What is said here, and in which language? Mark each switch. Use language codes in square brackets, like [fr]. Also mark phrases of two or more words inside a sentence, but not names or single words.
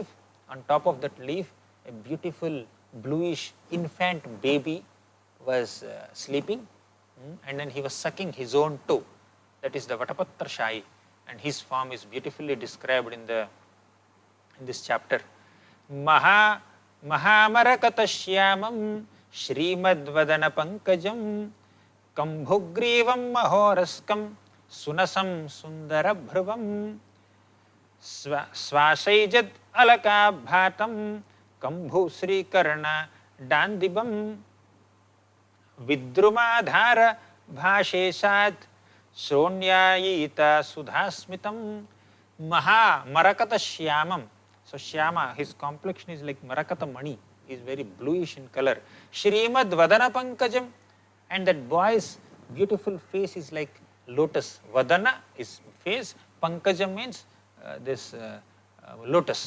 [en] On top of that leaf, a beautiful bluish infant baby was sleeping. And then he was sucking his own toe. That is the Vatapatra Shai. And his form is beautifully described in this chapter. [sa] महामरकतश्यामं श्रीमद्वदन पङ्कजं कम्बुग्रीवं महोरस्कं सुनसं सुन्दरभ्रुवं श्वासैजद् अलकाभातं कम्बु श्री कर्ण दाडिमं विद्रुमाधर भासेषच् छोणायित सुधास्मितं मरकत. [en] So Shyama, his complexion is like [sa] मरकत मणि. [en] He is very bluish in color. [sa] श्रीमद् वदन पङ्कजम्, [en] and that boy's beautiful face is like lotus. Vadana is face, Pankajam means this lotus.